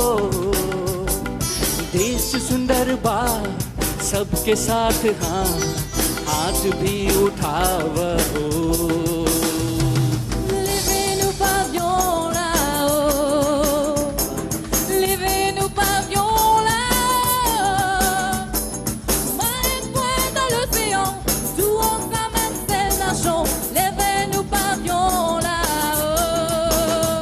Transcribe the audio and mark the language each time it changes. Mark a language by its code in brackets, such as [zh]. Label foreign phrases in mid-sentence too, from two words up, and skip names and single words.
[bho] देश सुंदर बा सबके साथ हाँ हाथ भी उठावा हो [fr] Levez-nous pavillon là-haut, levez-nous pavillon là-haut, marine point dans l'océan, d'où on s'amène ces nations, levez-nous pavillon là-haut,